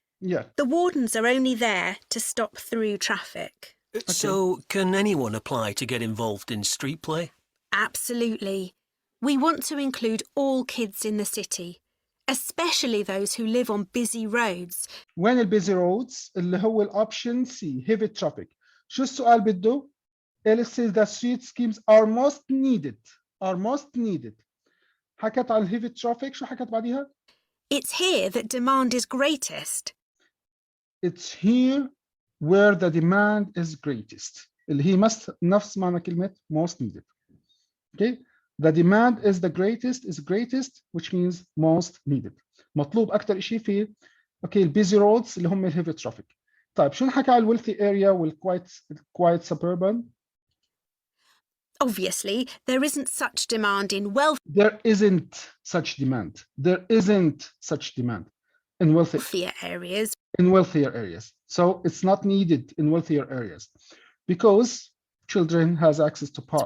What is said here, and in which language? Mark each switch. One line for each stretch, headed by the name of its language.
English: Yeah. The wardens are only there to stop through traffic. So, can anyone apply to get involved in street play? Absolutely. We want to include all kids in the city, especially those who live on busy roads.
Arabic: وين البيزي roads اللي هو الأوبشن C heavy traffic. شو السؤال بده؟
English: It says that street schemes are most needed. Are most needed.
Arabic: حكت على heavy traffic. شو حكت بعديها؟
English: It's here that demand is greatest. It's here where the demand is greatest.
Arabic: اللي هي نفس معنى كلمة most needed.
English: Okay. The demand is the greatest which means most needed.
Arabic: مطلوب أكثر شيء في البيزي roads اللي هم الهيفي traffic. طيب شو نحكي على wealthy area والquiet suburban?
English: Obviously, there isn't such demand in There isn't such demand. There isn't such demand in wealthier areas. In wealthier areas. So it's not needed in wealthier areas because children has access to parks.